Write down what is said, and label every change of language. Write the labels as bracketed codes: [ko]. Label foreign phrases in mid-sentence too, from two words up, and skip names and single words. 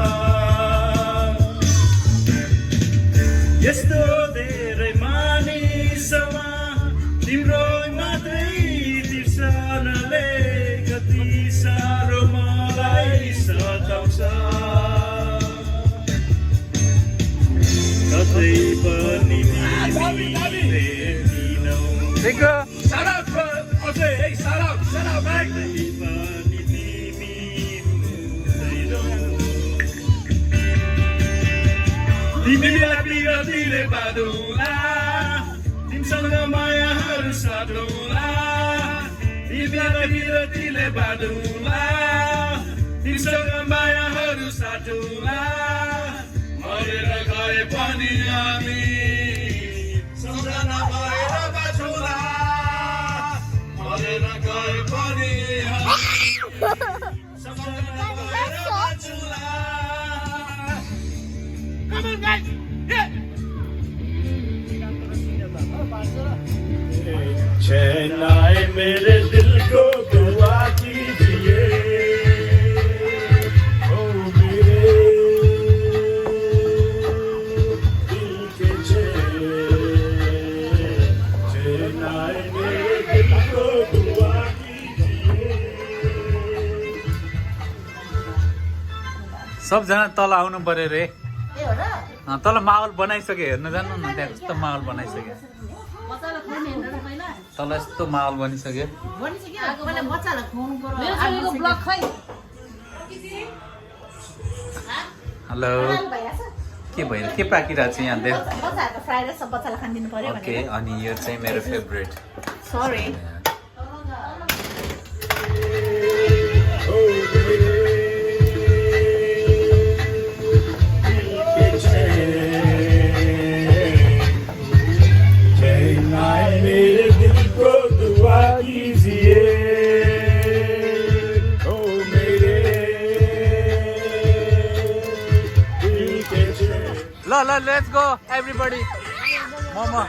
[ne] यस्तो धेरै मानिसमा तिम्रो मात्रै बिर्सनाले कति साह्रो मलाई सताउँछ कतै पनि तिमीले दिनौ [en] Shout out for Jose. Hey, shout out, man. [ne] कतै पनि तिमी हुँदैनौ तिमीलाई बिरतीले बाँधौँला तिमीसँग मायाहरू साटौँला तिमीलाई बिरतीले बाँधौँला तिमीसँग मायाहरू साटौँला मरेर गए पनि हामी सम्झना भएर बाँचौँला मरेर गए पनि हामी सम्झना भएर बाँचौँला [hi] चैन आए मेरे दिल को दुआ कीजिए ओ मेरे दिल के चैन आए मेरे दिल को दुआ कीजिए [ne] सबजना तल आउनु पर्यो रे तल माहौल बनाइसक्यो हेर्न जानु न त्यहाँ कस्तो माहौल बनाइसक्यो तल यस्तो माहौल बनिसक्यो हेलो के भइरहेको के पाकिरहेको छ यहाँ देख ओके अनि यो चाहिँ मेरो फेभरेट [en] Sorry. [hi] चैन आए मेरे दिल को दुआ कीजिए ओ मेरे दिल के चैन [en] ल ल let's go everybody मोमो